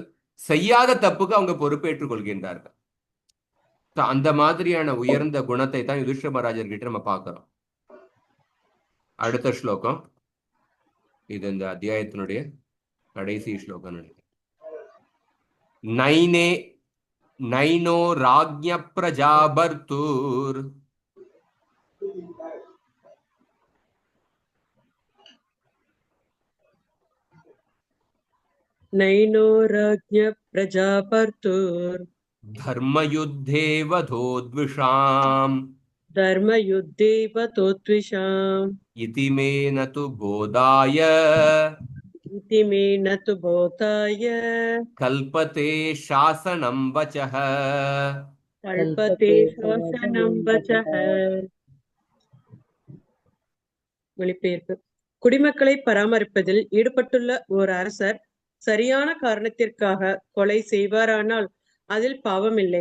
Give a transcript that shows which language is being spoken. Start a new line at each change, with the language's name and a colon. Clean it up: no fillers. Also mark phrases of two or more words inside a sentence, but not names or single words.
Tamil: செய்யாத தப்புக்கு அவங்க பொறுப்பேற்றுக் கொள்கின்றார்கள். அந்த மாதிரியான உயர்ந்த குணத்தை தான் யுதிஷ்டிர மகாராஜர் கிட்ட நம்ம பார்க்கிறோம். அடுத்த ஸ்லோகம், இது இந்த அத்தியாயத்தினுடைய கடைசி ஸ்லோகம் நினைக்கிறேன்.
Sanskrit: नैनो राज्य प्रजाभर्तुर् नैनो राज्ञ प्रजापर्तुर् धर्मयुद्धे वधोद्विषाम् धर्मयुद्धे वधोद्विषाम् इति मे न तु बोधाय कल्पते शासनं वचः
Tamil: மொழிபெயர்ப்பு. குடிமக்களை பராமரிப்பதில் ஈடுபட்டுள்ள ஒரு அரசர் சரியான காரணத்திற்காக கொலை செய்வாரானால் அதில் பாவமில்லை.